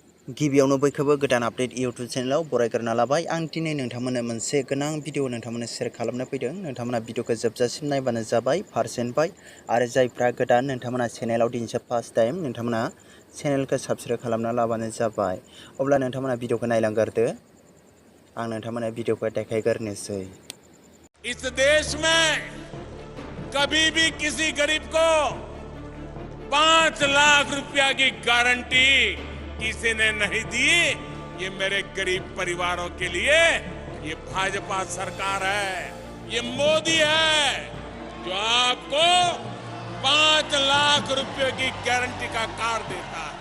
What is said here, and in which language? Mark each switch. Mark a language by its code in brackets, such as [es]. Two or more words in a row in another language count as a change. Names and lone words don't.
[brx] गिबियावनो बयखौबो गोदान आपडेट यूट्यूब चैनलाव बरायग्रोना लाबाय। आं दिनै नोंथांमोननो मोनसे गोनां भिडिअ नोंथांमोननो शेयार खालामनो फैदों। नोंथांमोना भिडिअखौ जोबजासिम नायबानो जाबाय पारसेन्टबाय आरो जायफ्रा गोदान नोंथांमोना चेनेलाव दिनैसो [en] first time [brx] नोंथांमोना चेनेलखौ साबस्क्राइब खालामना लाबानो जाबाय। अब्ला नोंथांमोना भिडिअखौ नायलांग्रोदो, आं नोंथांमोननो भिडिअखौ देखायग्रोनोसै। [hi] इस देश में कभी भी किसी गरीब को 5 लाख रुपया की गारंटी किसी ने नहीं दी। ये मेरे गरीब परिवारों के लिए ये भाजपा सरकार है, ये मोदी है जो आपको 5 लाख रुपए की गारंटी का कार्ड देता है।